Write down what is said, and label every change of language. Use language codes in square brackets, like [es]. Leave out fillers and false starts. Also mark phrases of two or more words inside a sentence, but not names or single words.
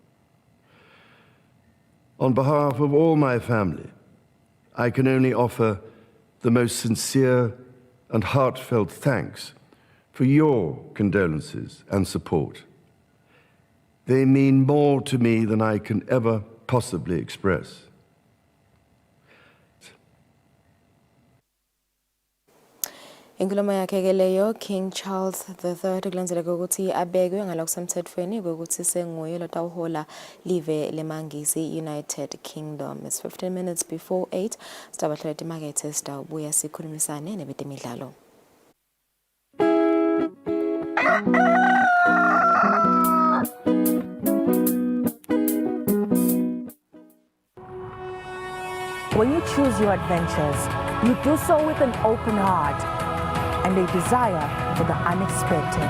[en] On behalf of all my family, I can only offer the most sincere and heartfelt thanks for your condolences and support. They mean more to me than I can ever possibly express. [ss] Inkulumo yakhe ke leyo King Charles III kulandzela ukuthi abekwe ngala kusemthethweni ukuthi senguye lotawuhola live lemangisi United Kingdom. [en] It's 15 minutes before 8. [ss] Sitabahlala timakethe sitawubuya sikhulumisane nebetemidlalo. [en] When you choose your adventures, you do so with an open heart and a desire for the unexpected.